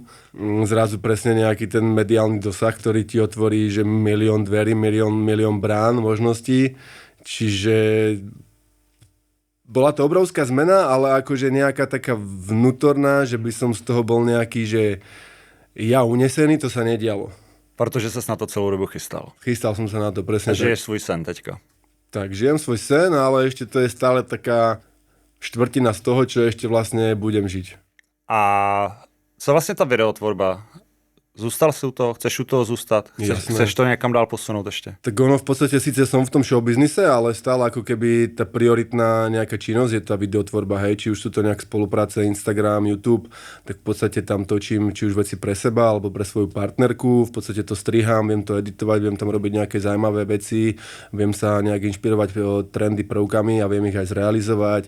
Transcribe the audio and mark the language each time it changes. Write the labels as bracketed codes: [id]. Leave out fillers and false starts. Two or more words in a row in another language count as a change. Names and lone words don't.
[sk] Zrazu presne nejaký ten mediálny dosah, ktorý ti otvorí, že milión dverí, milión brán, možností, čiže bola to obrovská zmena, ale akože nejaká taká vnútorná, že by som z toho bol nejaký, že ja unesený, to sa nedialo. [cs] Protože ses na to celou dobu chystal. [sk] Chystal som sa na to, presne. [cs] Žiješ svůj sen teďka. [sk] Tak, žijem svoj sen, ale ešte to je stále taká štvrtina z toho, čo ešte vlastne budem žiť. [cs] A co vlastně ta videotvorba? Zůstal si u toho? Chceš u toho zůstat? Chceš to někam dál posunout ještě? [sk] Tak ono v podstate síce som v tom showbiznise, ale stále ako keby tá prioritná nejaká činnosť je tá videotvorba, hej, či už sú to nejak spolupráce Instagram, YouTube, tak v podstate tam točím či už veci pre seba, alebo pre svoju partnerku, v podstate to strihám, viem to editovať, viem tam robiť nejaké zaujímavé veci, viem sa nejak inšpirovať trendy prvkami a viem ich aj zrealizovať.